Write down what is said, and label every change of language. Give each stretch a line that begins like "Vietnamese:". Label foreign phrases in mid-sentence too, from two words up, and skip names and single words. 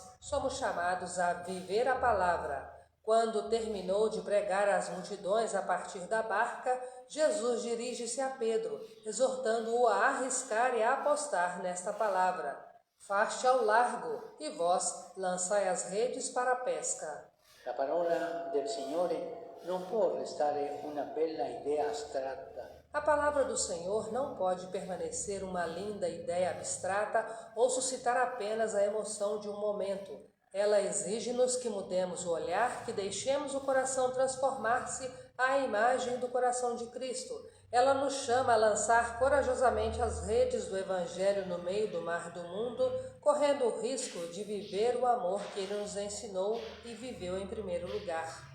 Portuguese: Somos chamados a viver a palavra. Quando terminou de pregar às multidões a partir da barca, Jesus dirige-se a Pedro, exortando-o a arriscar e a apostar nesta palavra. Faste ao largo, e vós lançai as redes para a pesca.
Italian: La parola del Signore non può restare una bella idea astratta.
Portuguese: A palavra do Senhor não pode permanecer uma linda ideia abstrata ou suscitar apenas a emoção de um momento. Ela exige-nos que mudemos o olhar, que deixemos o coração transformar-se à imagem do coração de Cristo. Ela nos chama a lançar corajosamente as redes do Evangelho no meio do mar do mundo, correndo o risco de viver o amor que Ele nos ensinou e viveu em primeiro lugar.